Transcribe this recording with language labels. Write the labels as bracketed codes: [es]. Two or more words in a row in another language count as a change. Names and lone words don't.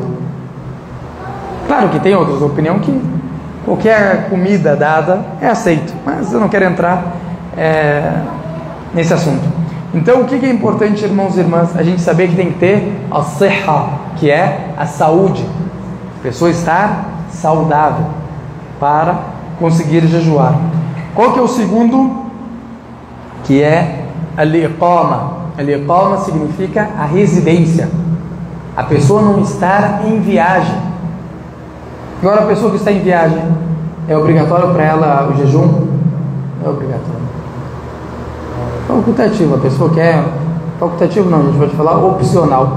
[pt] Claro que tem outras opiniões que qualquer comida dada é aceito, mas eu não quero entrar nesse assunto. Então o que é importante, irmãos e irmãs? A gente saber que tem que ter a sihha, que é a saúde. A pessoa estar saudável para conseguir jejuar. Qual que é o segundo? Que é al-iqama. Al-iqama significa a residência. A pessoa não estar em viagem. Agora a pessoa que está em viagem, é obrigatório para ela o jejum? É obrigatório. Facultativo, a pessoa quer... Facultativo não, a gente pode falar opcional.